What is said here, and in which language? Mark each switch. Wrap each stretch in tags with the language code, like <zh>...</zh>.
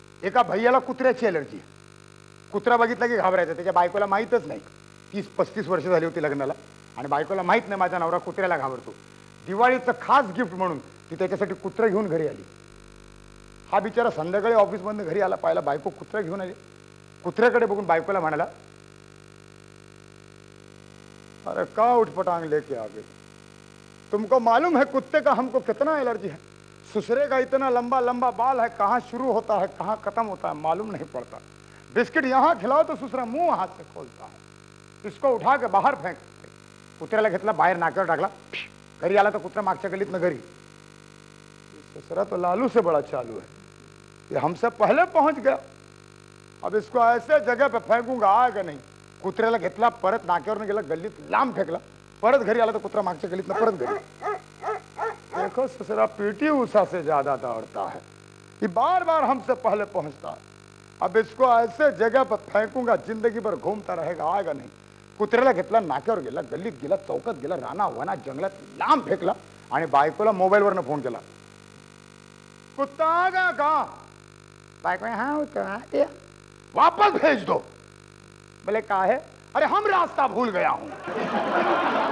<mr>एका भैयाला कुत्र्याची ॲलर्जी. कुत्रा बघितला की घाबरायचा. त्याच्या बायकोला माहीतच नाही. 30-35 वर्ष झाली होती लग्नाला आणि बायकोला माहीत नाही माझा नवरा कुत्र्याला घाबरतो. दिवाळीचं खास गिफ्ट म्हणून ती त्याच्यासाठी कुत्रं घेऊन घरी आली. हा बिचारा संध्याकाळी ऑफिसमधून घरी आला, पाहिला बायको कुत्रा घेऊन आली. कुत्र्याकडे बघून बायकोला म्हणाला,</mr> <hi>अरे का उठपटांग लेके आ गए, तुमको मालूम है कुत्ते का हमको कितना एलर्जी है, ससुरे का इतना लंबा लंबा बाल है, कहाँ शुरू होता है कहाँ खत्म होता है मालूम नहीं पड़ता. बिस्किट यहाँ खिलाओ तो ससुरा मुंह हाथ से खोलता है, इसको उठा के बाहर फेंक.</hi> <mr>कुत्र्याला घेतला, बाहेर नाक्यावर टाकला. घरी आला तर कुत्रा मागच्या गल्लीत न घरी.</mr> <hi>ससुरा तो लालू से बड़ा चालू है, ये हमसे पहले पहुंच गया, अब इसको ऐसे जगह पे फेंकूंगा आएगा नहीं.</hi> <mr>कुत्र्याला घेतला, परत नाक्यावर गेला, गल्लीत लांब फेकला. परत घरी आला तर कुत्रा मागच्या गल्लीत परत घरी.</mr> <hi>देखो ससुरा पीटी उषा से ज्यादा दौड़ता है, ये बार बार हमसे पहले पहुंचता है, अब इसको ऐसे जगह पर फेंकूंगा जिंदगी भर घूमता रहेगा आएगा नहीं.</hi> <mr>कुत्र्याला घेतला, नाक्यावर गेला, गल्लीत गेला, चौकात गेला, राना वना जंगलात लांब फेकला आणि बायकोला मोबाईलवरनं फोन केला.</mr> <hi>कुत्ता आ गया का?</hi> <mr>बायको हाँ होता</mr> <hi>वापस भेज दो. बोले का है? अरे हम रास्ता भूल गया हूं.</hi>